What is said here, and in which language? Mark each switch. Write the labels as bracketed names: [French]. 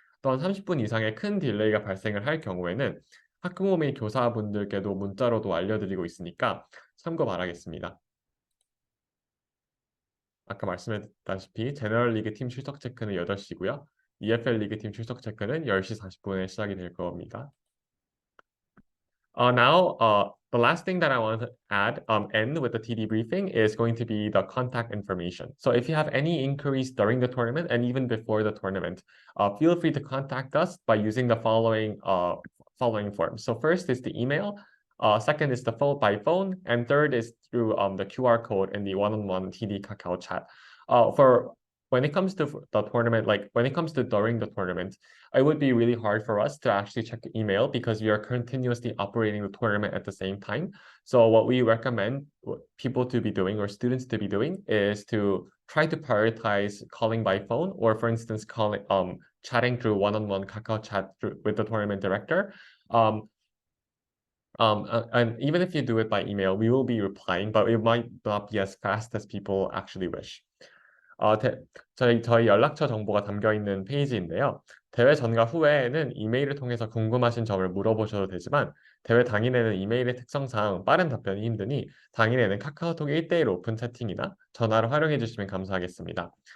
[Korean] 또한 30분 이상의 큰 딜레이가 발생을 할 경우에는 학부모 및 교사분들께도 문자로도 알려드리고 있으니까 참고 바라겠습니다. 아까 말씀했다시피 제너럴 리그 팀 출석 체크는 8시고요. EFL 리그 팀 출석 체크는 10시 40분에 시작이 될 겁니다. [English] The last thing that I want to end with the TD briefing is going to be the contact information. So if you have any inquiries during the tournament and even before the tournament, feel free to contact us by using the following forms. So first is the email, second is the phone by phone, and third is through the QR code in the one-on-one TD Kakao chat. For when it comes to the tournament, like when it comes to during the tournament, it would be really hard for us to actually check email because we are continuously operating the tournament at the same time. So what we recommend people to be doing or students to be doing is to try to prioritize calling by phone or, for instance, chatting through one-on-one Kakao chat with the tournament director. And even if you do it by email, we will be replying, but it might not be as fast as people actually wish. [Korean] 저희 연락처 정보가 담겨있는 페이지인데요. 대회 전과 후에는 이메일을 통해서 궁금하신 점을 물어보셔도 되지만 대회 당일에는 이메일의 특성상 빠른 답변이 힘드니 당일에는 카카오톡 1:1 오픈 채팅이나 전화를 활용해 주시면 감사하겠습니다.